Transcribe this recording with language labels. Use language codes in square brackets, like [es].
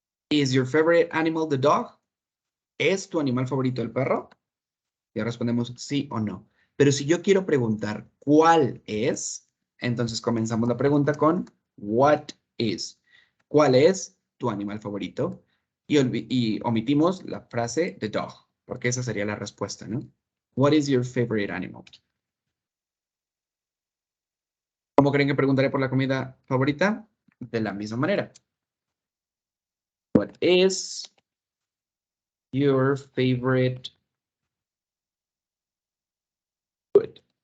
[en] Is your favorite animal the dog? [es] ¿Es tu animal favorito el perro? Ya respondemos sí o no. Pero si yo quiero preguntar cuál es, entonces comenzamos la pregunta con [en] what is. [es] ¿Cuál es tu animal favorito? Y omitimos la frase [en] the dog, [es] porque esa sería la respuesta, ¿no? [en] What is your favorite animal? [es] ¿Cómo creen que preguntaré por la comida favorita? De la misma manera. [en] What is your favorite food?